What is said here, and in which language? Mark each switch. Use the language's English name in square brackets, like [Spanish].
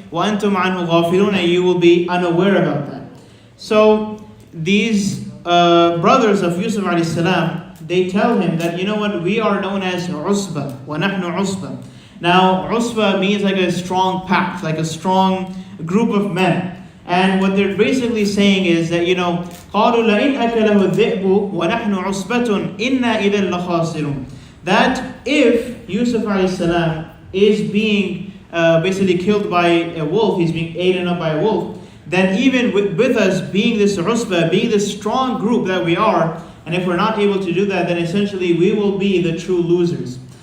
[Arabic] وَأَنْتُمْ عَنْهُ غَافِلُونَ, [English] and you will be unaware about that. So these brothers of Yusuf alayhi salam, they tell him that, we are known as Usba, [Arabic] وَنَحْنُ عُصْبَةٌ. [English] Now, Usba means like a strong pack, like a strong group of men. And what they're basically saying is that, [Arabic] قَالُوا لَإِنْ أَكَلَهُ الذِّئْبُ وَنَحْنُ عُصْبَةٌ إِنَّا إِذًا لَخَاسِرُونَ. [English] That if Yusuf alayhi salam is being basically killed by a wolf, he's being eaten up by a wolf, then even with us being this Usba, being this strong group that we are, and if we're not able to do that, then essentially we will be the true losers.